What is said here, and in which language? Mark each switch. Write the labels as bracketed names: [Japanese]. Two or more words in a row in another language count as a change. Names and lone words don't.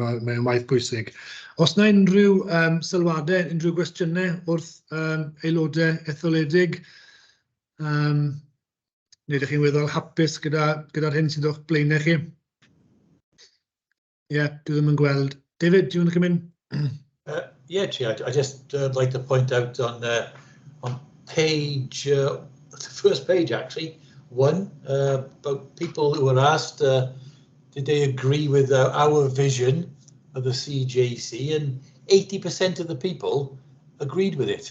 [Welsh] Mae'n waith pwysig. Os yna unrhyw sylwadau, unrhyw gwestiynau wrth aelodau etholedig, neu ydych chi'n weddol hapus gyda'r hyn sydd o'ch blaenau chi? Dwi ddim yn gweld. [English] David, do you want to come in? Yeah, Chair, I just like to point out on page, the first page actually, 1, about people who were asked, did they agree with our vision of the CJC, and 80% of the people agreed with it.